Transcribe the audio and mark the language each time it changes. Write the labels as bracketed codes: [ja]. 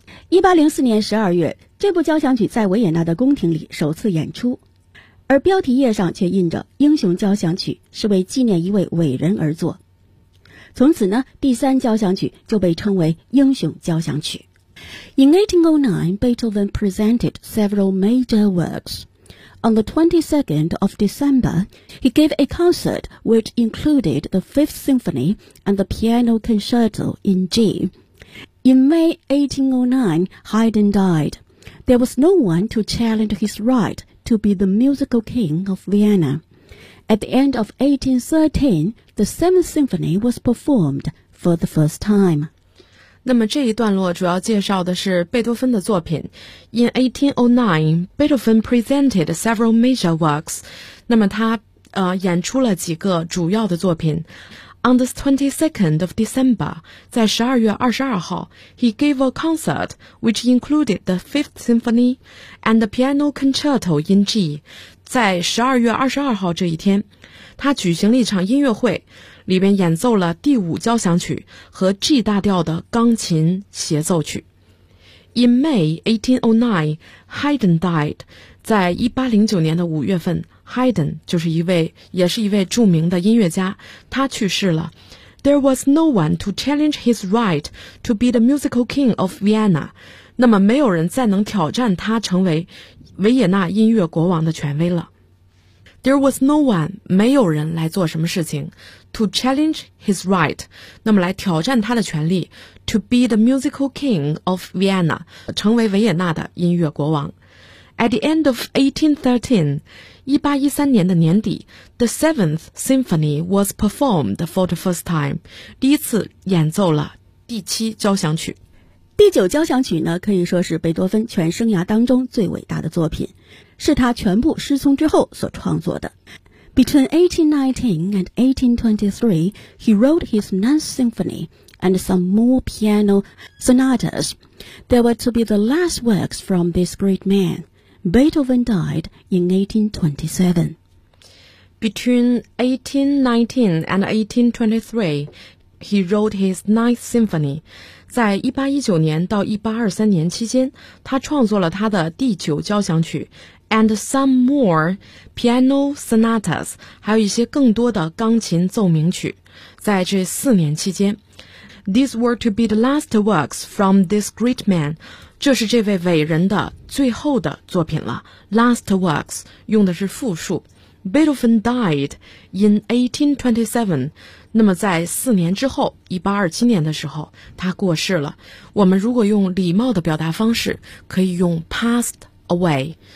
[zh] 1804年12月，这部交响曲在维也纳的宫廷里首次演出，而标题页上却印着英雄交响曲，是为纪念一位伟人而作。从此呢，第三交响曲就被称为英雄交响曲。 [en] In 1809, Beethoven presented several major works. On the 22nd of December, he gave a concert which included the Fifth Symphony and the Piano Concerto in G. In May 1809, Haydn died. There was no one to challenge his right to be the musical king of Vienna. At the end of 1813, the Seventh Symphony was performed for the first time. [zh] 那么这一段落主要介绍的是贝多芬的作品。 [en] In 1809, Beethoven presented several major works. [zh] 那么他演出了几个主要的作品。 [en] On the 22nd of December, [zh] 在12月22号 [en] he gave a concert which included the Fifth Symphony and the Piano Concerto in G. [zh] 在12月22号这一天他举行了一场音乐会里边演奏了第五交响曲和 G 大调的钢琴协奏曲。 [en] In May 1809, Haydn died. [zh] 在1809年的5月份 ,Haydn 就是一位也是一位著名的音乐家他去世了。 [en] There was no one to challenge his right to be the musical king of Vienna. [zh] 那么没有人再能挑战他成为维也纳音乐国王的权威了。 [en] There was no one, [zh] 没有人来做什么事情 [en] to challenge his right, [zh] 那么来挑战他的权利 [en] to be the musical king of Vienna, [zh] 成为维也纳的音乐国王。 [en] At the end of 1813, [zh] 1813年的年底 [en] the Seventh Symphony was performed for the first time, [zh] 第一次演奏了第七交响曲。第九交响曲呢可以说是贝多芬全生涯当中最伟大的作品是他全部失聪之后所创作的。 [en] Between 1819 and 1823, he wrote his Ninth Symphony and some more piano sonatas. They were to be the last works from this great man. Beethoven died in 1827. Between 1819 and 1823, he wrote his Ninth Symphony. [zh] 在1819年到1823年期间他创作了他的第九交响曲 [en] And some more piano sonatas, [zh] 还有一些更多的钢琴奏鸣曲在这四年期间。 [en] These were to be the last works from this great man. [zh] 这是这位伟人的最后的作品了。 [en] Last works, [zh] 用的是复数。 [en] Beethoven died in 1827. [zh] 那么在四年之后 ,1827 年的时候他过世了。我们如果用礼貌的表达方式可以用 [en] passed away.